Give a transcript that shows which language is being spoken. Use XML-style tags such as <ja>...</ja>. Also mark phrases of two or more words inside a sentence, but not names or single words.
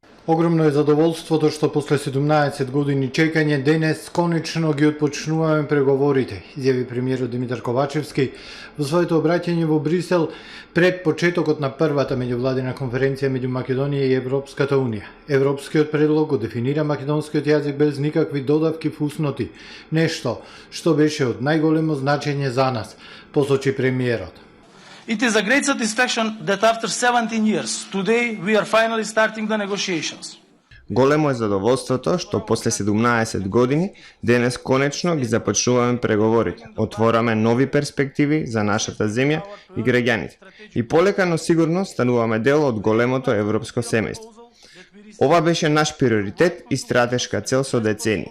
<mk>Огромно е задоволството што после 17 години чекање денес конечно ги отпочнуваме преговорите, изјави премиерот Димитар Ковачевски во своето обраќање во Брисел пред почетокот на првата меѓувладина конференција меѓу Македонија и Европската унија. Европскиот предлог го дефинира македонскиот јазик без никакви додавки фусноти, нешто што беше од најголемо значење за нас, посочи премиерот.</mk> <en>It is a great satisfaction that after 17 years, today we are finally starting the negotiations.</en> <mk>Големо е задоволството што после 17 години денес конечно ги започнуваме преговорите. Отвораме нови перспективи за нашата земја и граѓаните. И полека, но сигурно стануваме дел од големото европско семејство. Ова беше наш приоритет и стратешка цел со децении.</mk>